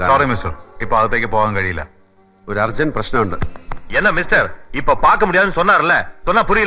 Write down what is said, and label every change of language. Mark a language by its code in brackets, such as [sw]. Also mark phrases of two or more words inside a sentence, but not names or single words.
[ml] സോറി കാണാം. മിസ്റ്റർ, ഇപ്പൊ അകത്തേക്ക് പോകാൻ കഴിയില്ല. ഒരു അർജന്റ് പ്രശ്നമുണ്ട്. [ta] என்ன மிஸ்டர், இப்ப பார்க்க முடியாதுன்னு சொன்னார்ல, சொன்னா புரியல?